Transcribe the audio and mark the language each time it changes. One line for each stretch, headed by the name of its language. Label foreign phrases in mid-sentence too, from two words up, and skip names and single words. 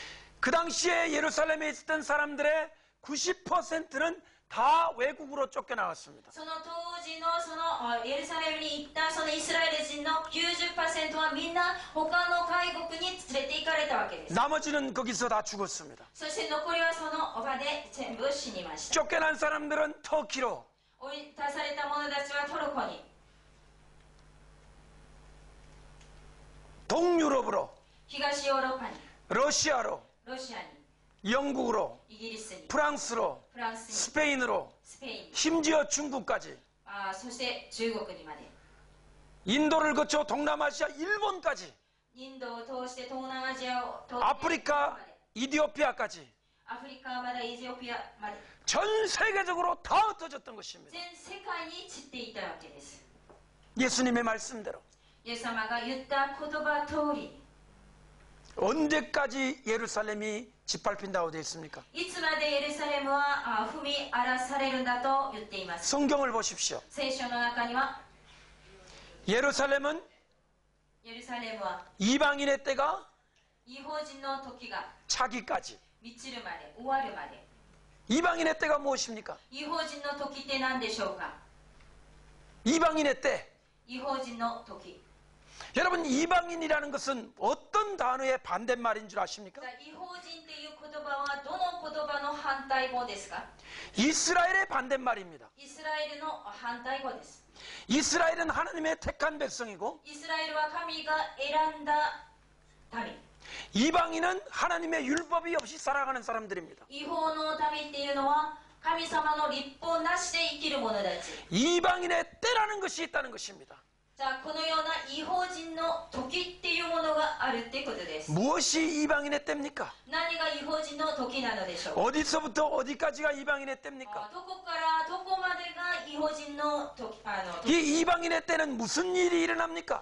Korean: 그 당시에 예루살렘에 있었던 사람들의 90%는 다 외국으로 쫓겨나왔습니다.
Japanese: その当時のそのエルサレムに行ったそのイスラエル人の 90% はみんな他の外国に連れて行かれたわけです。
Korean: 나머지는 거기서 다 죽었습니다.
Japanese: そして残りはその場で全部死にました。
Korean: 쫓겨난 사람들은 터키로,
Japanese: 追い出された者たちはトルコに、
Korean: 동유럽으로,
Japanese: 東ヨーロッパに、
Korean: 러시아로,
Japanese: ロシアに、
Korean: 영국으로,
Japanese: イギリスに、
Korean: 프랑스로,
Japanese: フランスに、
Korean: 스페인으로,
Japanese: スペインに、
Korean: 심지어 중국까지,
Japanese: そして中国にまで、
Korean: 인도를 거쳐 동남아시아, 일본까지,
Japanese: インドを通して東南アジアを通って
Korean: 아프리카, 이디오피아까지
Japanese: アフリカまでエチオピアまで
Korean: 전 세계적으로 다 흩어졌던 것입니다.
Japanese: 全世界に散っていたわけです。
Korean: 예수님의 말씀대로
Japanese: イエス様が言った言葉通り、
Korean: 언제까지 예루살렘이 짓밟힌다고 되어 있습니까?
Japanese: いつまでエルサレムは踏み荒らされるんだと言っています。
Korean: 성경을 보십시오.
Japanese: 聖書の中には
Korean: 예루살렘은
Japanese: エルサレムは
Korean: 이방인의 때가
Japanese: 異邦人の時が
Korean: 차기까지.
Japanese: 満ちるまで終わるまで。
Korean: 이방인의 때가 무엇입니까?
Japanese: 異邦人の時って何でしょうか。
Korean: 이방인의 때.
Japanese: 異邦人の時。
Korean: 여러분, 이방인이라는 것은 어떤 단어의 반대말인 줄 아십니까?
Japanese: 異邦人っていう言葉はどの言葉の反対語ですか。
Korean: 이스라엘의 반대말입니다.
Japanese: イスラエルの反対語です。
Korean: 이스라엘은 하나님의 택한 백성이고
Japanese: イスラエルは神が選んだ民。
Korean: 이방인은 하나님의 율법이 없이 살아가는 사람들입니다.
Japanese: 異邦の民っていうのは神様の立法なしで生きる者たち。
Korean: 이방인의 때라는 것이 있다는 것입니다.
Japanese: じゃあこのような異邦人の時っていうものがあるってことです。
Korean: 무엇이 이방인의 때입니까?
Japanese: 何が異邦人の時なのでしょう。
Korean: 어디서부터 어디까지가 이방인의 때입니까?
Japanese: どこからどこまでが異邦人の時。
Korean: 이 이방인의 때는 무슨 일이 일어납니까?